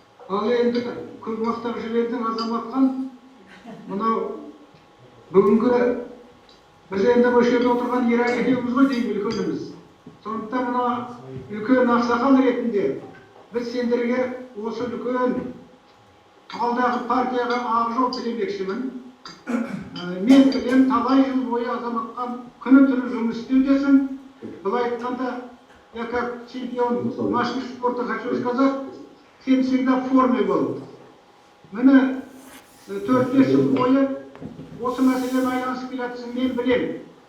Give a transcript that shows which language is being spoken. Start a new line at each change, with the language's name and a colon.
Kazakh: Ал енді көп мақтап жібердің азаматқан, мынау бүгінгі біз енді бұл жерде отырған Ирак екеуміз ғой деймін, үлкеніміз. Сондықтан мына үлкен ақсақал ретінде біз сендерге осы үлкен алдағы партияға ақ жол тілемекшімін. Мен білем, талай жыл бойы азаматқан күні түні жұмыс істеудесің. Былай айтқанда,
Russian: я как чемпион машин спорта хочу сказать,
Kazakh: сен
Russian: всегда в форме был.
Kazakh: Міне 4-5 жыл бойы осы мәселемен айналысып келатсың, мен білем.